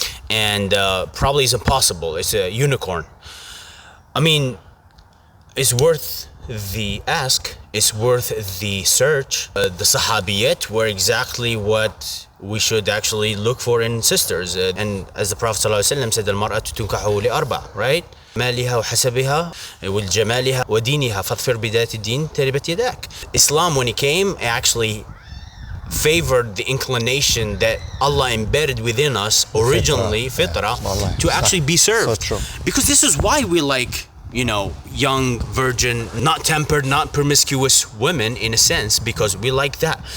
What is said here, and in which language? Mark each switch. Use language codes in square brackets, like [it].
[en] And probably is impossible. It's a unicorn. I mean, it's worth the ask. It's worth the search. The Sahabiyat were exactly what we should actually look for in sisters. And as the Prophet ﷺ said, [ar] المرأة تنكح لأربع, [en] right? [ar] مالها وحسبها والجمالها ودينها فاظفر بذات الدين تربت يداك. [en] Islam, when it came, actually favored the inclination that Allah embedded within us originally, fitrah, to actually be served. So true. Because this is why we like, you know, young, virgin, not tempered, not promiscuous women, in a sense, because we like that.